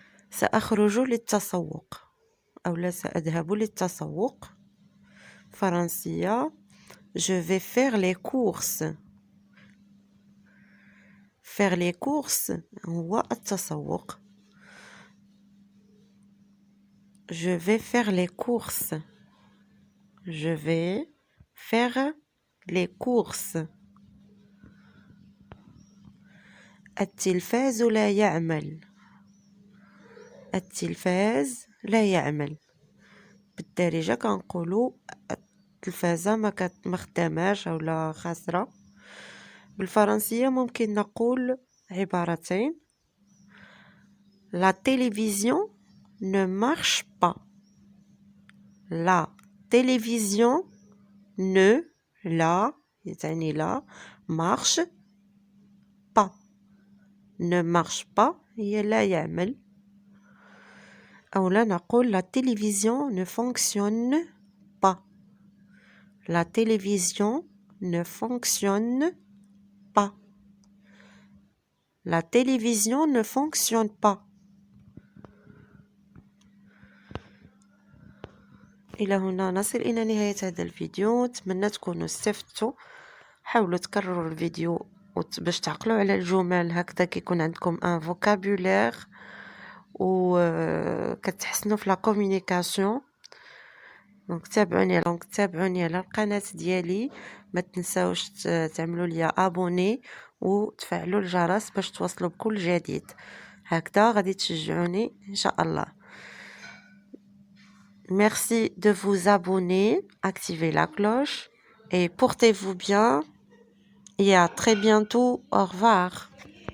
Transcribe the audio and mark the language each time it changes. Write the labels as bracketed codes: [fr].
[ar] سأخرج للتسوق أو لا سأذهب للتسوق. [fr] فرنسية je vais faire les courses. faire les courses هو التسوق. je vais faire les courses. je vais faire les courses. [ar] التلفاز لا يعمل. التلفاز لا يعمل. بالدارجة كنقولوا التلفازة ما خداماش اولا خاسرة. بالفرنسية ممكن نقول عبارتين [fr] la télévision ne marche pas. la télévision ne يعني لا marche pas. ne marche pas هي لا يعمل. [ar] أو لا نقول [fr] la télévision ne fonctionne pas. la télévision ne fonctionne pas. la télévision ne fonctionne pas. [ar] إلى هنا نصل إلى نهاية هذا الفيديو. أتمنى تكونوا استفدتوا. حاولوا تكرروا الفيديو باش تعقلوا على الجمل هكذا كيكون عندكم ان فوكابولير و كتحسنوا في لا كومونيكاسيون. دونك تابعوني على القناه ديالي. ما تنساوش تعملوا لي ابوني وتفعلوا الجرس باش توصلوا بكل جديد. هكذا غادي تشجعوني ان شاء الله. [fr] Merci de vous abonner, activez la cloche et portez-vous bien et à très bientôt. Au revoir.